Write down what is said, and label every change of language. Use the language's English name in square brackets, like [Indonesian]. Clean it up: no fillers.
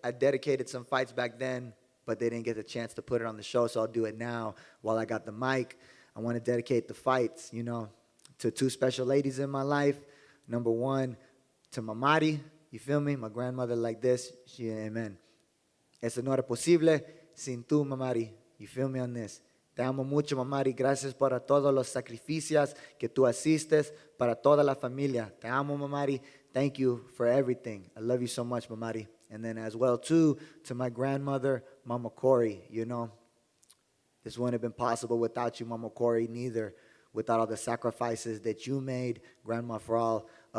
[English] I dedicated some fights back then, but they didn't get the chance to put it on the show, so I'll do it now while I got the mic. I want to dedicate the fights, to two special ladies in my life. Number one, to Mamari, you feel me? My grandmother like this, she, amen. [Spanish] Eso no era posible sin tú, Mamari. [English] You feel me on this? [Spanish] Te amo mucho, Mamari. Gracias por todos los sacrificios que tú asistes para toda la familia. Te amo, Mamari. [English] Thank you for everything. I love you so much, Mamari. And then as well, too, to my grandmother, Mama Corey, This wouldn't have been possible without you, Mama Corey, neither. Without all the sacrifices that you made, Grandma, for all